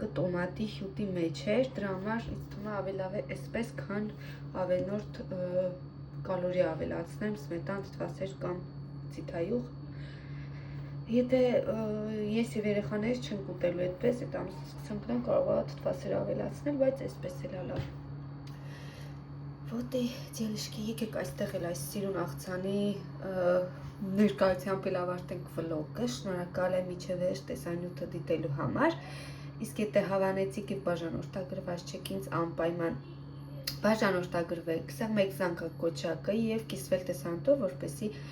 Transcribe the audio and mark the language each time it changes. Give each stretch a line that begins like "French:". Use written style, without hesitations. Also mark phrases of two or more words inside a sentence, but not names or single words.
Armenian: տոմատի հյութի մեջ էր, դրա համար ինձ թվում է ավելի լավ է այսպես, քան ավելորդ կալորի ավելացնեմ, սմետան, թթվասեր կամ ցիթայուղ։ Եթե ես եւ երեխաներս չենք ուտելու այդպես, այդ ամսից սկսանքն կարող է թթվասեր ավելացնել, բայց այսպես էլ է լավ։
Russian: Вот и девочки,
Armenian: եկեք այստեղ էլ այս սիրուն աղցանի ներկայությամբ էլ ավարտենք վլոգը, շնորհակալ եմ միջև վերջ տեսանյութը դիտելու համար, իսկ եթե հավանեցիք եւ բաժանորդագրված չեք ինձ անպայման բաժանորդագրվեք, սա մեկ զանգակոչակը եւ կիսվել տեսանյութով, որպեսզի